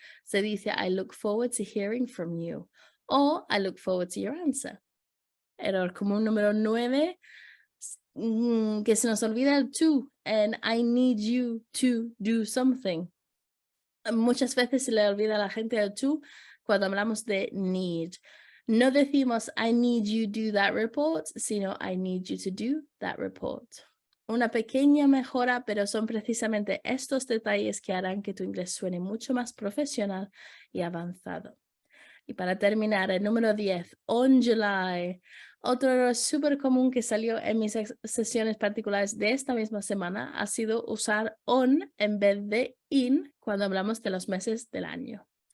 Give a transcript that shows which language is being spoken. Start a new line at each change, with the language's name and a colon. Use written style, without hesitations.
Spanish: Se dice
English: I look forward to hearing from you
Spanish: o
English: I look forward to your answer.
Spanish: Error común número 9, que se nos olvida el to,
English: and I need you to do something.
Spanish: Muchas veces se le olvida a la gente el to cuando hablamos de need. No decimos
English: I need you to do that report,
Spanish: sino
English: I need you to do that report.
Spanish: Una pequeña mejora, pero son precisamente estos detalles que harán que tu inglés suene mucho más profesional y avanzado. Y para terminar, el número 10, on July. Otro error súper común que salió en mis sesiones particulares de esta misma semana ha sido usar on en vez de in cuando hablamos de los meses del año.